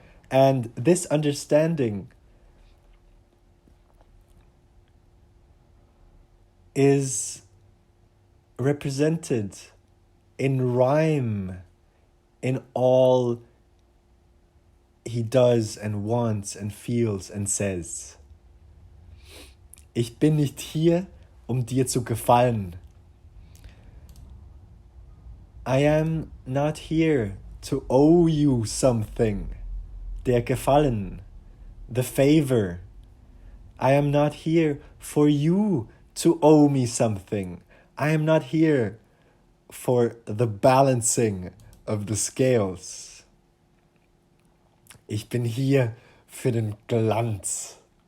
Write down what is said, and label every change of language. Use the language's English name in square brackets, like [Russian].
[English] And this understanding is represented in rhyme in all he does and wants and feels and says. [German] Ich bin nicht hier, dir zu gefallen. [English] I am not here to owe you something. Der Gefallen, the favor. I am not here for you to owe me something. I am not here for the balancing of the scales. [German] Ich bin hier für den Glanz.